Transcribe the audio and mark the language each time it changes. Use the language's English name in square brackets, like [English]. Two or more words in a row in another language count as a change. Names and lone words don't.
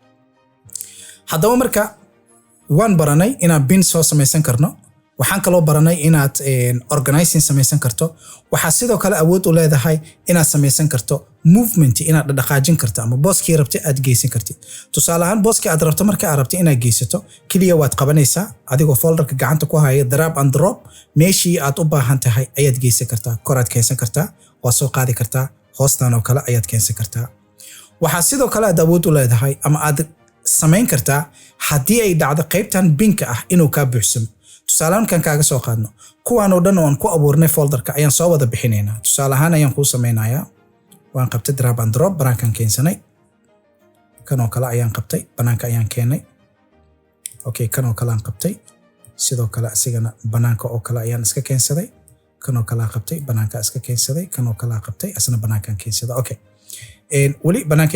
[Somali] haddaba marka waan baranay inaad bin soo samaysan karno waxaan kaloo baranay inaad organizing samaysan karto waxaa sidoo kale awood u leedahay inaad samaysan karto movement inaad dhaqaajin karto ama booskii rabtay aad geysan kartid tusaale ahaan booskii aad rabto marka aad rabtay inaad geysato kaliya waad qabanaysaa adigoo folderka gacanta ku haya [English] drag and drop [Somali] meeshii aad u baahan tahay ayaad geysan kartaa koraad keensan kartaa waa soo qaadi kartaa hoostan oo kale ayaad keensan kartaa waxaa sidoo kale aad awood u leedahay ama aad samayn kartaa haddii ay dhacdo qaybtan binka ah inuu kaa buuxsamo tusaale ahaan kan kaaga soo qaadno kuwaan oo dhan oo aan ku abuurnay folderka ayaan soo wada bixinaynaa tusaale ahaan ayaan kuu samaynayaa waan qabtay [English] drag and drop [Somali] banaankan keensanay kan oo kale ayaan qabtay banaanka ayaan keenay okay kan oo kale aan qabtay sidoo kale asigana banaanka oo kale ayaan iska keensaday kan oo kale aan qabtay banaanka iska keensaday kan oo kale aan qabtay asna banaankan keensaday okay wali banaanka